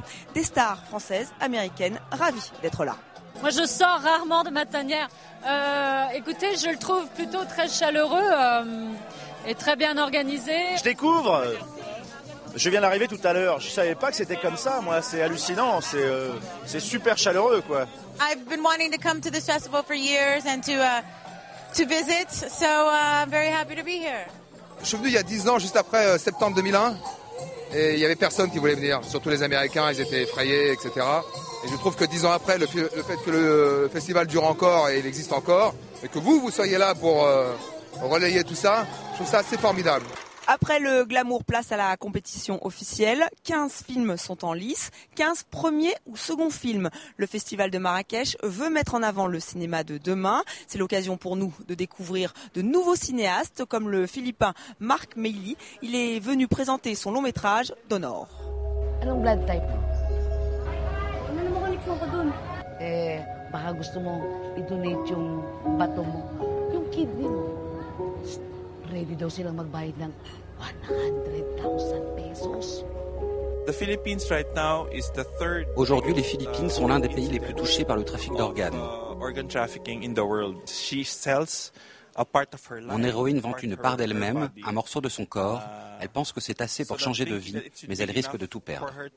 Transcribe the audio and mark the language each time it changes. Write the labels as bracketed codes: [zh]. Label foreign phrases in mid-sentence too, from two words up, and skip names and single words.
[fr] Des stars françaises, américaines, ravies d'être là. Moi, je sors rarement de ma tanière. Écoutez, je le trouve plutôt très chaleureux et très bien organisé. Je découvre. Je viens d'arriver tout à l'heure. Je savais pas que c'était comme ça. Moi, c'est hallucinant. C'est super chaleureux, quoi. [en] I've been wanting to come to this festival for years and to visit, so I'm very happy to be here. [fr] Je suis venu il y a 10 ans, juste après septembre 2001, et il y avait personne qui voulait venir. Surtout les Américains, ils étaient effrayés, etc. Et je trouve que 10 ans après, le fait que le festival dure encore et il existe encore, et que vous soyez là pour relayer tout ça, je trouve ça assez formidable. Après le glamour, place à la compétition officielle. 15 films sont en lice, 15 premiers ou seconds films. Le festival de Marrakech veut mettre en avant le cinéma de demain. C'est l'occasion pour nous de découvrir de nouveaux cinéastes comme le Philippin Marc Meili. Il est venu présenter son long métrage D'Honneur. [tl] Anong blood type mo? Ano naman connection ko dun? Baka gusto mo i-donate yung bato mo. Yung kidney mo. Ready daw silang magbayad ng 100,000 pesos. [fr] Aujourd'hui, les Philippines sont l'un des pays les plus touchés par le trafic d'organes. Mon héroïne vend une part d'elle-même, un morceau de son corps. Elle pense que c'est assez pour changer de vie, mais elle risque de tout perdre.